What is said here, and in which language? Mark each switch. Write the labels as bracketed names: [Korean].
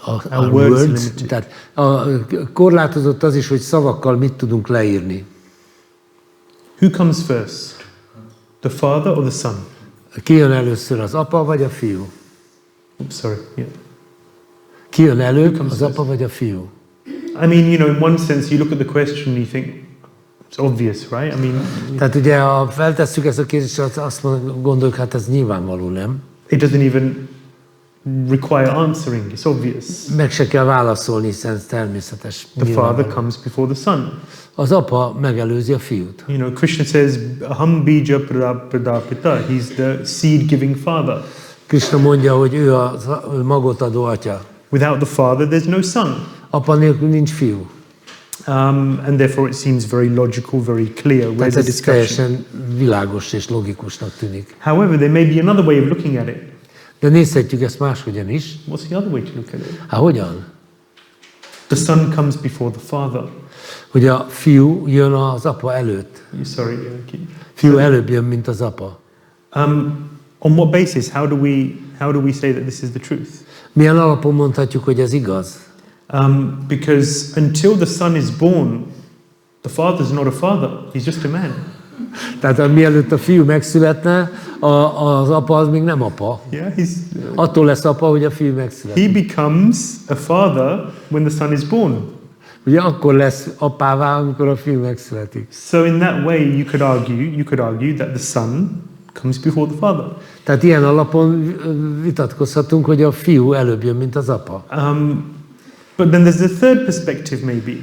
[English] Our words, [Hungarian] tehát korlátozott az is, hogy szavakkal mit tudunk leírni. [English] Who comes first? The father or the son? [Hungarian] Ki jön először, az apa vagy a fiú? [English] Oops, sorry. Yeah. [Hungarian] Ki jön előbb, az apa vagy a fiú? [English] I mean, you know, in one sense, you look at the question and you think it's obvious, right? I mean, [Hungarian] tehát ugye, ha feltesszük ezt a kérdést, azt gondoljuk, hát ez nyilvánvaló, nem? [English] It doesn't even require answering. It's obvious. [Hungarian] Meg se kell válaszolni, hiszen ez természetes. [English] The father comes before the son. [Hungarian] Az apa megelőzi a fiút. [English] You know, Krishna says, [Sanskrit] Aham bija pradapita. [English] He's the seed-giving father. [Hungarian] Krishna mondja, hogy ő a magot adó atya. [English] Without the father, there's no son. [Hungarian] Apa nélkül nincs fiú. [English] And therefore it seems very logical, very clear. Where's the [Hungarian] Tehát ez [English] discussion? [Hungarian] teljesen világos és logikusnak tűnik. [English] However, there may be another way of looking at it. [Hungarian] De nézhetjük ezt máshogyan is. [English] What's the other way to look at it? [Hungarian] Hát hogyan? [English] The son comes before the father. [Hungarian] Hogy a fiú jön az apa előtt. [English] Sorry. [Hungarian] Fiú előbb jön, mint az apa. [English] On what basis? How do we say that this is the truth? [Hungarian] Milyen alapon mondhatjuk, hogy ez igaz? [English] Because until the son is born, the father's not a father. He's just a man. [Hungarian] Tehát mielőtt a fiú megszületne, az apa az még nem apa. [English] Yeah, [Hungarian] Attól lesz apa, hogy a fiú megszületik. [English] he becomes a father when the son is born. [Hungarian] Ugye akkor lesz apává, amikor a fiú megszületik. [English] So in that way, you could argue that the son comes before the father. [Hungarian] Tehát ilyen alapon vitatkozhatunk, hogy a fiú előbb jön, mint az apa. [English] But then there's a third perspective, maybe.